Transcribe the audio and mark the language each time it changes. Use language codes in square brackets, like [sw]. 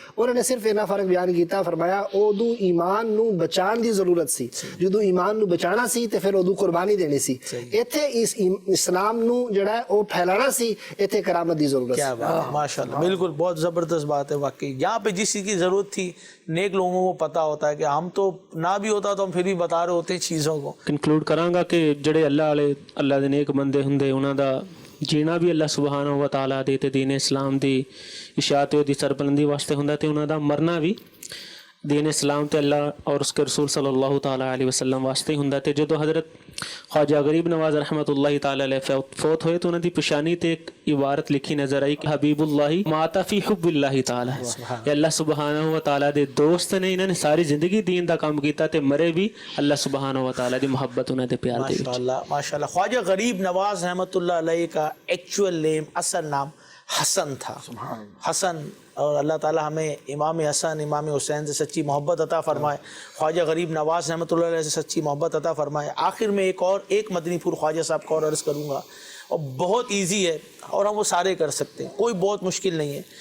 [pa] انہوں نے صرف اینا فرق بیان کیتا, فرمایا اودو ایمان نو بچان دی ضرورت سی, جدو ایمان نو بچانا سی تے پھر اودو قربانی دینی سی. ایتھے اس اسلام نو جڑا ہے وہ پھیلانا سی, ایتھے کرامت دی ضرورت. [ur] کیا بات, ماشاءاللہ, بالکل بہت زبردست بات ہے واقعی. یہاں پہ جس چیز کی ضرورت تھی نیک لوگوں کو پتہ ہوتا ہے, کہ ہم تو نہ بھی ہوتا تو ہم پھر بھی بتا رہے ہوتے ہیں چیزوں کو. [pa] کنکلوڈ کراں گا کہ جڑے اللہ والے اللہ دے نیک بندے ہوندے انہاں دا جینا بھی اللہ سبحانہ و تعالیٰ دے تے دین اسلام دی اشاعت دی سربلندی واسطے ہوندا, تے انہاں دا مرنا بھی دین اسلام تے اللہ [ur] اور اس کے رسول [pa] صلی اللہ تعالیٰ علیہ وسلم واسطے ہوندا. تے جدو حضرت خواجہ غریب نواز رحمۃ اللہ تعالیٰ علیہ فوت ہوئے تو انہاں دی پشانی تے ایک عبارت لکھی نظر آئی کہ [ar] حبیب اللہ مات فی حب اللہ تعالیٰ, [pa] کہ اللہ سبحانہ و تعالیٰ دے دوست نے, انہوں نے ساری زندگی دین دا کام کیتا تے مرے بھی اللہ سبحانہ و تعالیٰ دی محبت انہوں دے پیار دے. [ur] ماشاءاللہ ماشاءاللہ. خواجہ غریب نواز رحمۃ اللہ علیہ کا ایکچوئل نیم, اصل نام حسن تھا, حسن. اور اللہ تعالیٰ ہمیں امام حسن امام حسین سے سچی محبت عطا فرمائے, خواجہ غریب نواز رحمۃ اللہ علیہ سے سچی محبت عطا فرمائے. آخر میں ایک مدنی پھول خواجہ صاحب کا اور عرض کروں گا, اور بہت ایزی ہے اور ہم وہ سارے کر سکتے ہیں, کوئی بہت مشکل نہیں ہے.